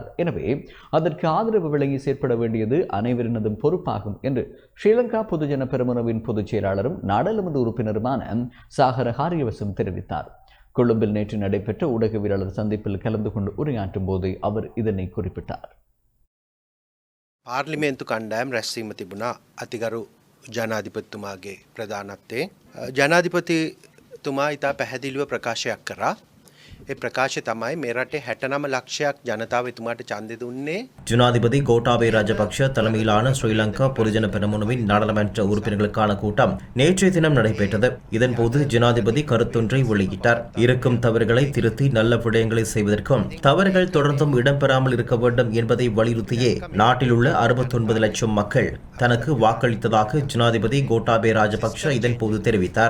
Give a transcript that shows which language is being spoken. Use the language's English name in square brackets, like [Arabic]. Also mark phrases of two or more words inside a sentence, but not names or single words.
[Tamil] எனவே அதற்கு ஆதரவு வழங்கி செயற்பட வேண்டியது அனைவரினதும் பொறுப்பாகும் என்று ஸ்ரீலங்கா பொதுஜன பெரமுனவின் பொதுச் செயலாளரும் நாடாளுமன்ற உறுப்பினருமான சாகர காரியவசம் தெரிவித்தார். கொழும்பில் நேற்று நடைபெற்ற ஊடகவியலாளர் சந்திப்பில் கலந்து கொண்டு உரையாற்றும் போது அவர் இதனை குறிப்பிட்டார். [Sinhala] පාර්ලිමේන්තු කණ්ඩායම් රැස්වීම තිබුණා අතිගරු ජනාධිපතිතුමාගේ ප්‍රධානත්වයෙන්. ජනාධිපතිතුමා ඉතා පැහැදිලිව ප්‍රකාශයක් කරා. ඒ ප්‍රකාශය තමයි මේ රටේ 69 ලක්ෂයක් ජනතාව එතුමාට ඡන්දෙ දුන්නේ. [Tamil] ஜனாதிபதி கோட்டாபய ராஜபக்ஷ தலைமையிலான ஸ்ரீலங்கா பொதுஜன பெரமுனவின் நாடாளுமன்ற உறுப்பினர்களுக்கான கூட்டம் நேற்றைய தினம் நடைபெற்றது. இதன்போது ஜனாதிபதி கருத்தொன்றை வெளியிட்டார். இருக்கும் தவறுகளை திருத்தி நல்ல விடயங்களை செய்வதற்கும் தவறுகள் தொடர்ந்தும் இடம்பெறாமல் இருக்க வேண்டும் என்பதை வலியுறுத்தியே நாட்டில் உள்ள 69 லட்சம் மக்கள் தனக்கு வாக்களித்ததாக ஜனாதிபதி கோட்டாபய ராஜபக்ஷ இதன்போது தெரிவித்தார்.